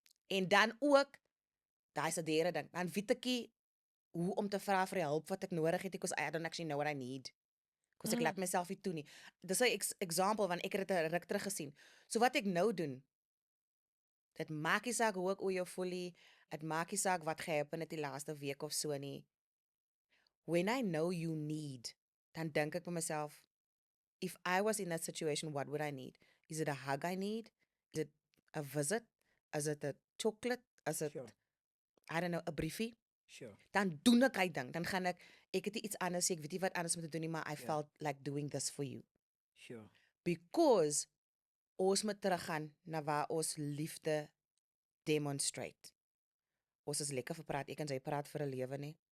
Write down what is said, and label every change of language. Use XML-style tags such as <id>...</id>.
<af>En dan ook, daai is 'n derde ding, dan weet ek nie hoe om te vra vir die hulp wat ek nodig het,</af> <en>because I don't actually know what I need. Because</en> <af>ek laat myself nie toe nie. Dis 'n example, want ek het dit 'n ruk terug gesien. So wat ek nou doen, dit maak nie saak hoe ek oor jou voel nie, dit maak nie saak wat gehappen het die laaste week of so nie.</af> <en>When I know you need,</en> <af>dan dink ek by</af> <en>myself, if I was in that situation, what would I need? Is it a hug I need? Is it a visit? Is it a chocolate? Is it, Sure. I don't know,</en> <af>'n briefie?</af> <en>Sure.</en> <af>Dan doen ek hy ding, dan gaan ek het nie iets anders sê, ek weet nie wat anders om te doen nie, maar I Ja.</af> <en>felt like doing this for you. Sure. Because</en> <af>ons moet teruggaan na waar ons liefde demonstrate. Ons is lekker vir praat, ek en sy praat vir 'n lewe nie.</af>